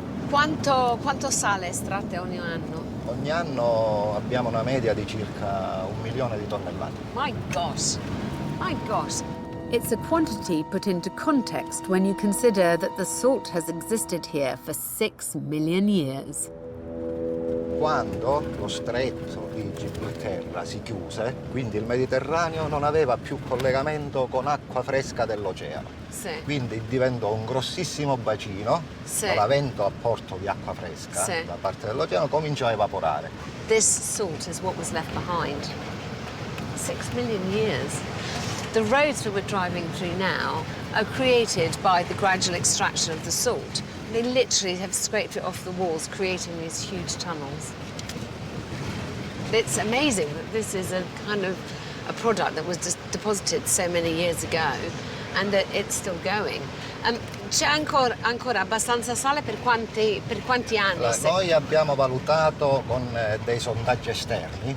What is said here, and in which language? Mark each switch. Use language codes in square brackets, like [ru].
[it] Quanto sale estratte ogni anno? Ogni anno abbiamo una media di circa 1 milione di tonnellate. [en] My gosh, my gosh. It's a quantity put into context when you consider that the salt has existed here for 6 million years. [it] Quando lo stretto di Gibilterra si chiuse, quindi il Mediterraneo non aveva più collegamento con acqua fresca dell'oceano. Sì. Quindi diventò un grossissimo bacino, Sì. l'avvento a porto di acqua fresca Sì. da parte dell'oceano cominciò a evaporare. [en] This salt is what was left behind. 6 million years. The roads that we're driving through now are created by the gradual extraction of the salt. They literally have scraped it off the walls, creating these huge tunnels. It's amazing that this is a kind of a product that was just deposited so many years ago and that it's still going. [it] C'è ancora abbastanza sale per quanti anni? Allora, noi abbiamo valutato con dei sondaggi esterni